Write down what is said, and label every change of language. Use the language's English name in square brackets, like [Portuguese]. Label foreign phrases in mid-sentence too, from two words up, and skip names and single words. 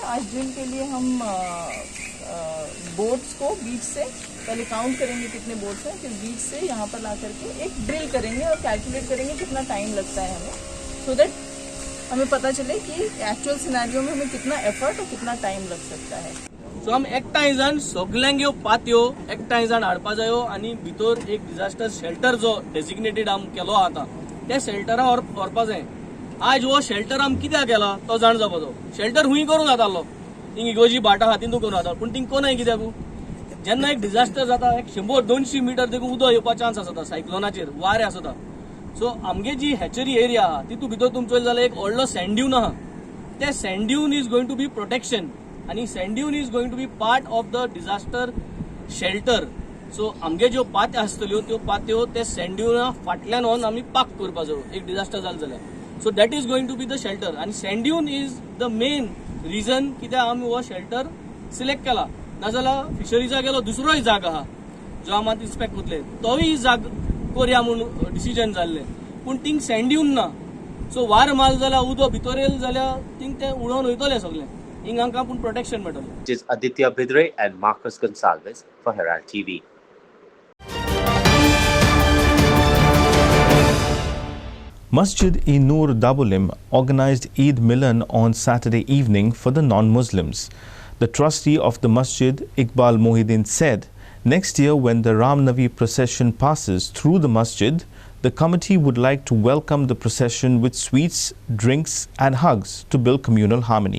[Hindi] आज ड्रिल के लिए हम बोट्स को बीच से पहले काउंट करेंगे कितने बोट्स हैं, फिर बीच से यहाँ पर ला करके एक ड्रिल करेंगे और कैलकुलेट करेंगे कितना टाइम लगता है हमें, [English] so that [Hindi] हमें पता चले कि [English] actual scenario [Hindi] में हमें कितना एफर्ट और कितना टाइम लग सकता है। [Konkani] सो आम एकठांय जावन सगल्यांक ह्यो पातयो एकठांय जावन हाडपा जायो आनी भितर एक [English] disaster shelter [Konkani] जो डेजिग्नेटेड आम केलो आतां त्या शेल्टरा व्हरपा जाय। आज हो शेल्टर आम कित्याक केला तो जाण जावचो। शेल्टर हुंय करूं जातालो, थिंग इगोजी भाटां आहा तितून करूं जाता, पूण थिंग कोनाय कित्याक जेन्ना एक डिजास्टर जाता एक 100-200 मिटर देखून उदक येवपा चान्स आसता सायक्लोनाचेर, वारे आसता। सो आमगे जी हॅचरी एरिया आहा तितून भितर तुमचो जाल्यार एक व्हडलो [English] sand dune [Konkani] आहा, ते [English] sand dune is going to be protection [Konkani] आणि [English] sand dune is going to be part of the disaster shelter. [Konkani] सो आमगे ज्यो पात्यो आसतल्यो त्यो पात्यो ते सँड ड्यूना फाटल्यान व्हरून आमी पाक करपाचो एक डिजास्टर जालें जाल्यार। [English] so that is going to be the shelter आनी sand dune is the main reason [Konkani] कित्याक आमी हो शेल्टर सिलेक्ट केला। नाजाल्यार फिशरीजा गेलो दुसरोय जाग आहा जो आमात इन्स्पेक्ट करतले, तोय जाग करया म्हणून डिसिजन जाल्लें, पूण थिंग सँड ड्यून ना। सो वार माल जाल्यार उदक भितर येयलें जाल्यार थिंग तें उडोवन वयतलें सगळें, हिंग आमकां पूण प्रोटेक्शन मेळटलें। [English] It is Aditya Bidre and Marcus Gonsalves for Herald TV. Masjid-e-Noor Dabolim organized Eid Milan on Saturday evening for the non-Muslims. The trustee of the masjid, Iqbal Mohidin, said, next year when the Ram Navi procession passes through the masjid, the committee would like to welcome the procession with sweets, drinks and hugs to build communal harmony.